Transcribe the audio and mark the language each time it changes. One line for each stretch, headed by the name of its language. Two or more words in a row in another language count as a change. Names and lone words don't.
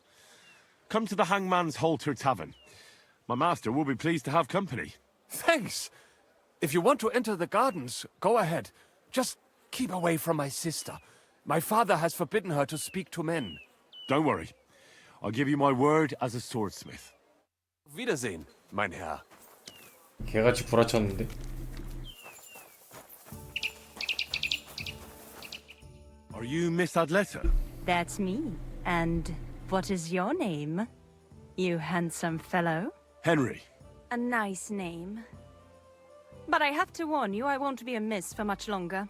English: Come to the Hangman's Halter Tavern. My master will be pleased to have company. Thanks. If you want to enter the gardens, go ahead. Just keep away from my sister. My father has forbidden her to speak to men. Don't worry. I'll give you my word as a swordsmith.
German: Wiedersehen, mein Herr.
Korean: 개같이 구라쳤는데.
English: Are you Miss Adletta? That's me. And what is your name, you handsome fellow? Henry. A nice name. But I have to warn you, I won't be a miss for much longer.